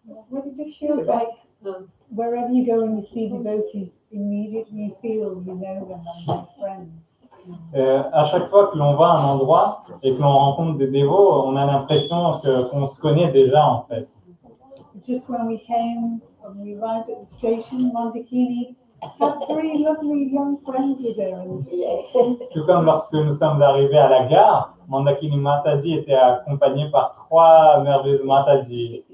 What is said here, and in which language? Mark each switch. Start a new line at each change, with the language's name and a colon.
English: Well, it just feels like wherever you go and you see devotees, immediately you feel you know them and they're friends.
French: À chaque fois que l'on va à un endroit et que l'on rencontre des dévots, on a l'impression qu'on se connaît déjà en fait.
English: Just when we arrived at the station, Mondakini had 3 lovely young friends with her.
French: Tout comme lorsque nous sommes arrivés à la gare, Mandakini Mataji était accompagné par 3 merveilleuses Mataji.